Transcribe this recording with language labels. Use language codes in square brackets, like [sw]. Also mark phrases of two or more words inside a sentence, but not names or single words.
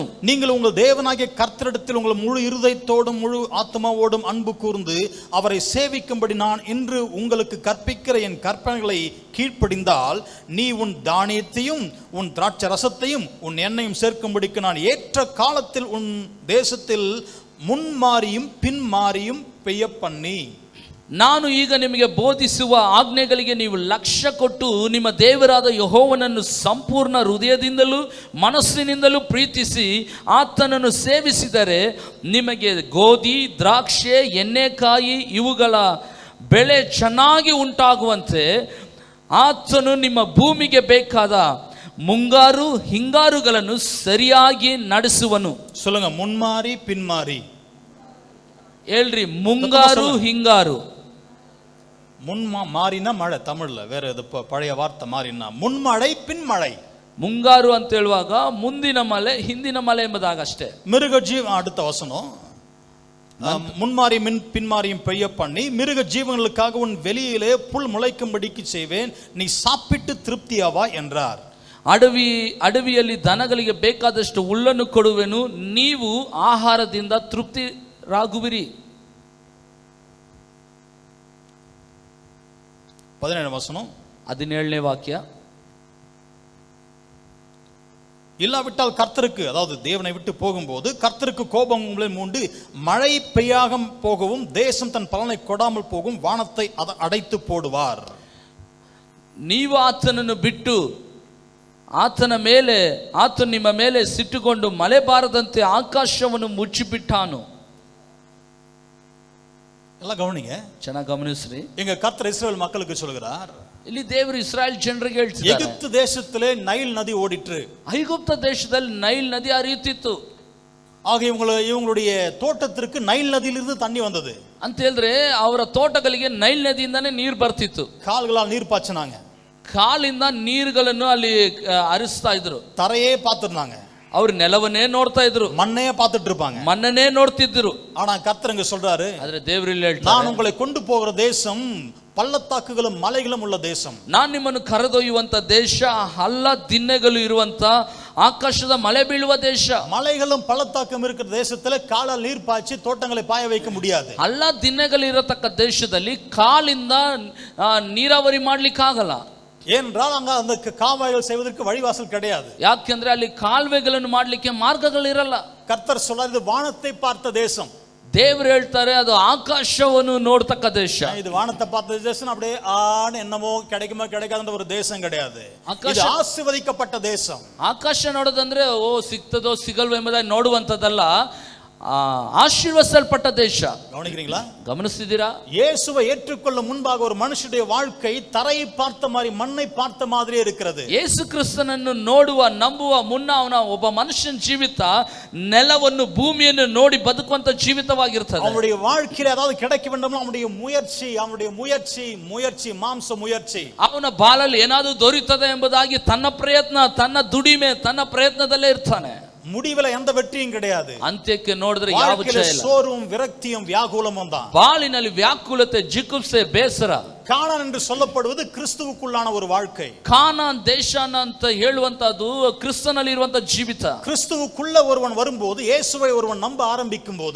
[ta] நீங்கள் உங்கள் தேவனாகிய கர்த்தரிடத்தில் உங்கள் முழு இருதயத்தோடும் முழு ஆத்மாவோடும் அன்பு கூர்ந்து அவரை சேவிக்கும்படி நான் இன்று உங்களுக்கு கற்பிக்கிற என் கற்பனைகளை கீழ்ப்படிந்தால் நீ உன் தானியத்தையும் உன் திராட்சை ரசத்தையும் உன் எண்ணெயும் சேர்க்கும்படிக்கு நான் ஏற்ற காலத்தில் உன் தேசத்தில் முன்மாரியும் பின்மாரியும் பெய்ய பண்ணி. [kn] ನಾನು ಈಗ ನಿಮಗೆ ಬೋಧಿಸುವ ಆಜ್ಞೆಗಳಿಗೆ ನೀವು ಲಕ್ಷ್ಯ ಕೊಟ್ಟು ನಿಮ್ಮ ದೇವರಾದ ಯೆಹೋವನನ್ನು ಸಂಪೂರ್ಣ ಹೃದಯದಿಂದಲೂ ಮನಸ್ಸಿನಿಂದಲೂ ಪ್ರೀತಿಸಿ ಆತನನ್ನು ಸೇವಿಸಿದರೆ ನಿಮಗೆ ಗೋಧಿ, ದ್ರಾಕ್ಷೆ, ಎಣ್ಣೆಕಾಯಿ ಇವುಗಳ ಬೆಳೆ ಚೆನ್ನಾಗಿ ಉಂಟಾಗುವಂತೆ ಆತನು ನಿಮ್ಮ ಭೂಮಿಗೆ ಬೇಕಾದ ಮುಂಗಾರು ಹಿಂಗಾರುಗಳನ್ನು ಸರಿಯಾಗಿ ನಡೆಸುವನು. [ta] சொல்லுங்க, முன்மாரி பின்மாரி. [kn] ಹೇಳ್ರಿ, ಮುಂಗಾರು ಹಿಂಗಾರು. [ta] மாறினா மழை, தமிழ்ல வேற எது பழைய வார்த்தை மாறினா முன்மழை பின்மழை. [kn] ಮುಂಗಾರು ಅಂತ ಹೇಳುವಾಗ ಮುಂದಿನ ಮಳೆ ಹಿಂದಿನ ಮಳೆ ಎಂಬುದಾಗ ಅಷ್ಟೇ. [ta] மிருக அடுத்த வசனம், முன்மாரியும் பின்மாரியும் பெய்ய பண்ணி மிருக ஜீவங்களுக்காக உன் வெளியிலே புல் முளைக்கும்படிக்கு செய்வேன், நீ சாப்பிட்டு திருப்தியாவா என்றார். [kn] ಅಡವಿಯಲ್ಲಿ ದನಗಳಿಗೆ ಬೇಕಾದಷ್ಟು ಹುಲ್ಲನ್ನು ಕೊಡುವೆನು, ನೀವು ಆಹಾರದಿಂದ ತೃಪ್ತಿರಾಗುವಿರಿ. [ta] 17ನೇ வசனம், [kn] 17ನೇ ವಾಕ್ಯ. [ta] இல்லாவிட்டால் கர்த்தருக்கு, அதாவது தேவனை விட்டு போகும்போது கர்த்தருக்கு கோபம் உங்களை மூண்டு மழை பெய்யாக போகவும் தேசம் தன் பலனை கொடாமல் போகும், வானத்தை அடைத்து போடுவார். [kn] ನೀವು ಆತನನ್ನು ಬಿಟ್ಟು ಆತನು ನಿಮ್ಮ ಮೇಲೆ ಸಿಟ್ಟುಕೊಂಡು ಮಳೆ ಬಾರದಂತೆ ಆಕಾಶವನ್ನು ಮುಚ್ಚಿಬಿಟ್ಟಾನು. [ta] எல்லாம் கவனிங்க, [kn] ಚೆನ್ನಾಗಿ ಗಮನಿಸ್ರಿ. [ta] எங்க கர்த்தர் இஸ்ரவேல் மக்களுக்கு சொல்கிறார், [kn] ಇಲ್ಲಿ ದೇವರು ಇಸ್ರಾಯೇಲ್ ಜನರಿಗೆ ಹೇಳ್ತಿದ್ದಾರೆ, [ta] எகிப்து தேசத்திலே நைல் நதி ஓடிற்று. [kn] ಐಗುಪ್ತ ದೇಶದಲ್ಲಿ ನೈಲ್ ನದಿ ಹರಿಯುತ್ತಿತ್ತು. [ta] ஆக இவங்களுடைய தோட்டத்திற்கு நைல் நதியிலிருந்து தண்ணி வந்தது [kn] ಅಂತ ಹೇಳಿದ್ರೆ ಅವರ ತೋಟಗಳಿಗೆ ನೈಲ್ ನದಿಯಿಂದಾನೇ ನೀರು ಬರ್ತಿತ್ತು. [ta] கால்களால் நீர் பாய்ச்சினாங்க, [kn] ಕಾಲಿಂದ ನೀರುಗಳನ್ನು ಅಲ್ಲಿ ಹರಿಸ್ತಾ ಇದ್ರು. [ta] தரையே பார்த்திருந்தாங்க, [kn] ಅವ್ರು ನೆಲವನ್ನೇ ನೋಡ್ತಾ ಇದ್ರು, [ta] மண்ணையே பார்த்துட்டு இருப்பாங்க. [kn] ಮಣ್ಣನ್ನೇ ನೋಡ್ತಿದ್ರು. [ta] ஆனா கர்த்தர் இங்க சொல்றாரு, [kn] ಆದ್ರೆ ದೇವರು ಇಲ್ಲಿ ಹೇಳ್ತಾರೆ, [ta] நான் உங்களை கொண்டு போகிற தேசம் பள்ளத்தாக்குகளும் மலைகளும் உள்ள தேசம். [kn] ನಾನು ನಿಮ್ಮನ್ನು ಕರೆದೊಯ್ಯುವಂತ ದೇಶ ಹಳ್ಳ ದಿಣ್ಣೆಗಳು ಇರುವಂತ ಆಕಾಶದ ಮಳೆ ಬೀಳುವ ದೇಶ. [ta] மலைகளும் பள்ளத்தாக்கும் இருக்கிற தேசத்துல காலால் நீர் பாய்ச்சி தோட்டங்களை பாய வைக்க முடியாது. [kn] ಹಳ್ಳ ದಿಣ್ಣೆಗಳು ಇರತಕ್ಕ ದೇಶದಲ್ಲಿ ಕಾಲಿಂದ ನೀರಾವರಿ ಮಾಡ್ಲಿಕ್ಕೆ ಆಗಲ್ಲ. [ta] ஏனென்றால் அங்க அந்த காவாய்கள் செய்வதற்கு வழிவாசல் கிடையாது. [kn] ಯಾಕೆಂದ್ರೆ ಅಲ್ಲಿ ಕಾಲುವೆಗಳನ್ನು ಮಾಡ್ಲಿಕ್ಕೆ ಮಾರ್ಗಗಳಿರಲ್ಲ. [ta] கர்த்தர் சொல்றாரு, இது வானத்தை பார்த்த தேசம். [kn] ದೇವರು ಹೇಳ್ತಾರೆ, ಅದು ಆಕಾಶವನ್ನು ನೋಡ್ತಕ್ಕ ದೇಶ. [ta] இது வானத்தை பார்த்த தேசம் அப்படியே என்னமோ கிடைக்குமா கிடைக்காத ஒரு தேசம் கிடையாது. இது ஆசீர்வதிக்கப்பட்ட தேசம். [kn] ಆಕಾಶ ನೋಡೋದಂದ್ರೆ ಓ ಸಿಗ್ತದೋ ಸಿಗಲ್ವೋ ಎಂಬುದಾಗಿ ನೋಡುವಂತದ್ದಲ್ಲ, ஆசீர்வதிக்கப்பட்ட ದೇಶ. [ta] கவனிக்கிறீங்களா? [kn] ಗಮನಿಸ್ತಿದ್ದೀರಾ? [ta] இயேசுவை ஏற்றுக்கொள்ள முன்பாக ஒரு மனுஷனுடைய வாழ்க்கை தரையை பார்த்த மாதிரி மண்ணை பார்த்த மாதிரியே இருக்கிறது. [kn] ಯೇಸು ಕ್ರಿಸ್ತನನ್ನು ನೋಡುವ ನಂಬುವ ಮುನ್ನ ಅವನ ಒಬ್ಬ ಮನುಷ್ಯನ ಜೀವಿತ ನೆಲವನ್ನು ಭೂಮಿಯನ್ನು ನೋಡಿ ಬದುಕುವಂತ ಜೀವಿತವಾಗಿರ್ತದೆ. [ta] அவனுடைய வாழ்க்கையில ஏதாவது கிடைக்க வேண்டும், அவனுடைய முயற்சி மாம்ச முயற்சி. [kn] ಅವನ ಬಾಳಲ್ಲಿ ಏನಾದರೂ ದೊರೆಯುತ್ತದೆ ಎಂಬುದಾಗಿ ತನ್ನ ಪ್ರಯತ್ನ, ತನ್ನ ದುಡಿಮೆ, ತನ್ನ ಪ್ರಯತ್ನದಲ್ಲೇ ಇರ್ತಾನೆ. [ta] முடிவில் எந்த வெற்றியும் கிடையாது. [kn] ಅಂತ್ಯಕ್ಕೆ ನೋಡಿದ್ರೆ ಯಾವ ಜಯ ಇಲ್ಲ. [ta] சோர்வும் விரக்தியும் வியாகுலமும் தான். [kn] ಬಾಳಿನಲ್ಲಿ ವ್ಯಾಕುಲತೆ, ಜಿಗುಪ್ಸೆ, ಬೇಸರ. [ta] கானான் என்று சொல்லப்படுவது கிறிஸ்துவுக்குள்ளான ஒரு வாழ்க்கை. [kn] ಕಾನಾನ್ ದೇಶ ಅಂತ ಹೇಳುವಂತದ್ದು ಕ್ರಿಸ್ತನಲ್ಲಿ ಇರುವಂತ ಜೀವಿತ. [ta] கிறிஸ்துவுக்குள்ள ஒருவன் வரும்போது, இயேசுவை ஒருவன் நம்ப ஆரம்பிக்கும் போது,